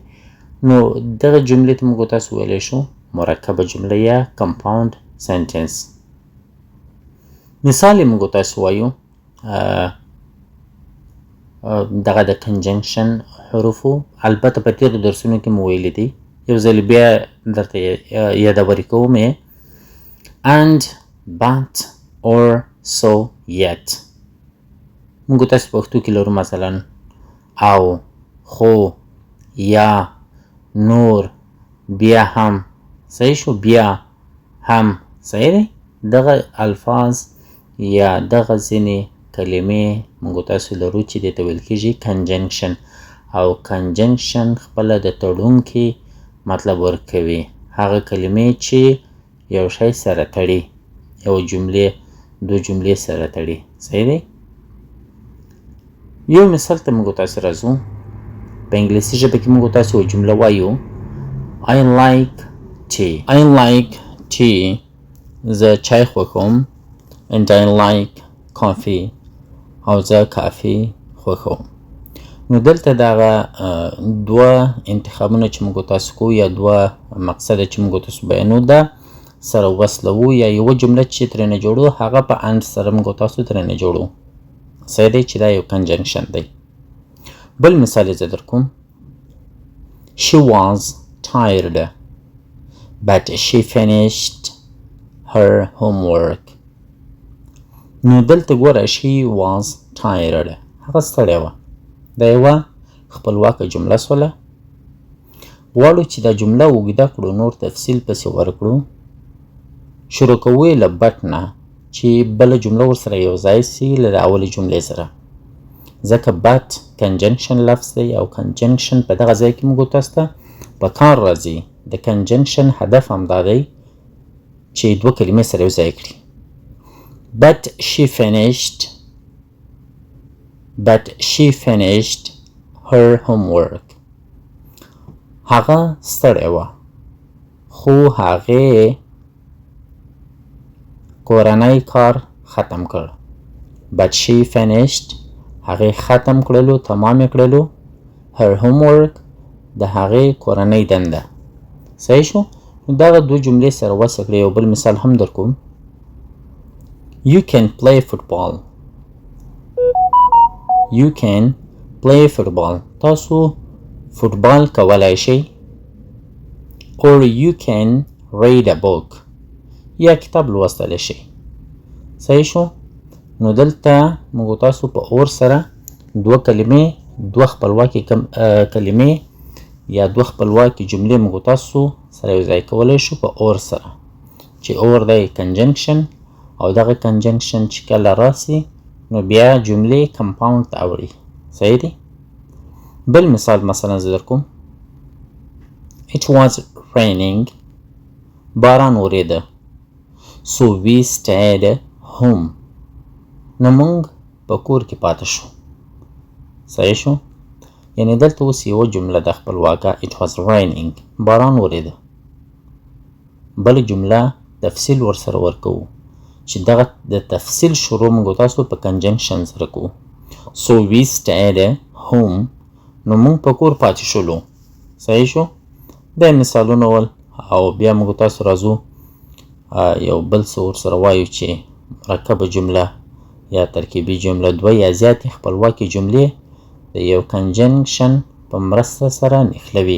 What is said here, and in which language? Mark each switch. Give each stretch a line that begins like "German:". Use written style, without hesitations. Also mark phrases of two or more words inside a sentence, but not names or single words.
Pashto: نو دغه جملې ته موږ تاسو ویلی شو مرکبه جمله یا
English: compound sentence.
Pashto: مثال یې موږ تاسو وایو دغه د کنجنکشن حروفو. البته په تېرو درسونو کې مو ویلي دي، یو ځل بیا درته یادوري کوم یې
English: and but or so yet.
Pashto: موږ تاسو پښتو کې لرو مثلا او، خو، یا، نور، بیا هم. صحیح شو، بیا هم. صحیح دی. دغه الفاظ یا دغه ځینې کلمې موږ تاسو لرو چې دې ته ویل کېږي کنجنکشن، او کنجنکشن خپله د تړونکي مطلب ورکوي. هغه کلمې چې یو شی سره تړي، یو جملې دو جملې سره تړي. صحیح دی. یو مثال ته موږ تاسو راځو. په انګلیسي ژبه کې موږ تاسو یو جمله وایو
English: I like tea. I like tea.
Pashto: زه چای خوښوم.
English: And I like coffee.
Pashto: او زه کافي خوښوم. نو دلته دغه دوه انتخابونه چې موږ تاسو کوو یا دوه مقصده چې موږ تاسو بیانو ده سره وصلوو، یا یوه جمله چې ترېنه جوړو هغه په اند سره موږ تاسو ترېنه جوړو. صحیح دی چې دا یو کنجنکشن دی. بل مثال یې زه در کوم.
English: She was tired but she finished her homework.
Pashto: نو دلته ګوره
English: she was tired،
Pashto: هغه ستړې وه. دا یوه خپلواکه جمله سوله. غواړو چې دا جمله اوږده کړو، نور تفصیل پسې ورکړو. شروع کوو یې له بټ نه چې بله جمله ورسره یو ځای سي له د اولې جملې سره، ځکه بټ کنجنکشن لفظ دی، او کنجنکشن په دغه ځای کې موږ تاسو ته په کار راځي. د کنجنکشن هدف همدا دی چې دوه کلمې سره یو ځای کړي.
English: But she finished her homework.
Pashto: هغه ستړې وه خو هغې کورنی کار ختم کړ.
English: But she finished،
Pashto: هغې ختم کړلو، تمام یې کړلو.
English: her homework،
Pashto: د هغې کورنۍ دنده. صحیح شو. دغه دوه جملې سره وصل کړئ. یو بل مثال هم در کوم.
English: You can play football. You can play football.
Pashto: تاسو فوټبال کولای شئ.
English: Or you can read a book.
Pashto: یا کتاب لوستلی شئ. صحیح شو. نو دلته موږ تاسو په اور سره دوه کلمې، دوه خپلواکې کلمې یا دوه خپلواکې جملې موږ تاسو سره یو ځای کولی شو په اور سره، چې اور دی کنجنکشن، او دغه کنجنکشن چې کله راسي نو بیا جملې کمپاوند ته اوړي. صحیح دی. بل مثال مثلا زه در کوم.
English: It was raining.
Pashto: باران وریده.
English: So we stayed home.
Pashto: نو موږ په کور کې پاته شو. صحیح شو. یعنې دلته اوس یوه جمله د خپلواکه
English: It was raining،
Pashto: باران وریده. بله جمله تفصیل ورسره ورکوو چې دغه د تفصیل شروع موږ تاسو په کنجنکشن سره کوو.
English: So we stayed home.
Pashto: نو موږ په کور پاتې شولو. صحیح شو. دا مثالونه ول، او بیا موږ تاسو راځو یو بل څه ورسره وایو چې مرکبه جمله یا ترکیبي جمله، دوه یا زیاتې خپلواکې جملې د یو کنجنکشن په مرسته سره نښلوي.